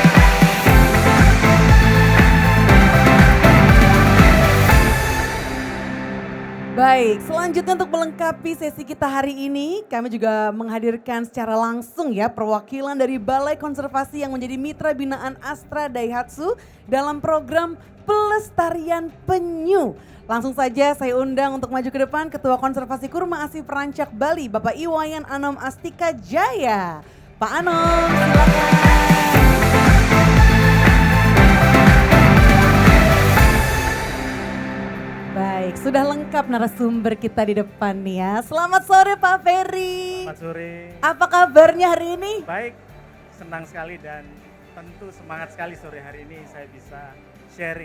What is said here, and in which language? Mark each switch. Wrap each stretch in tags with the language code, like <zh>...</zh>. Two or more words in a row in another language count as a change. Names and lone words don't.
<id>Baik, selanjutnya untuk melengkapi sesi kita hari ini, kami juga menghadirkan secara langsung ya perwakilan dari Balai Konservasi yang menjadi mitra binaan Astra Daihatsu dalam program Pelestarian Penyu. Langsung saja saya undang untuk maju ke depan Ketua Konservasi Kurma Asih Perancak Bali, Bapak Iwayan Anom Astika Jaya. Pak Anom, silakan. Baik, sudah lengkap narasumber kita di depan nih ya. Selamat sore Pak Ferry. Selamat sore. Apa kabarnya hari ini? Baik, senang sekali dan tentu semangat sekali sore hari ini saya bisa sharing.</id>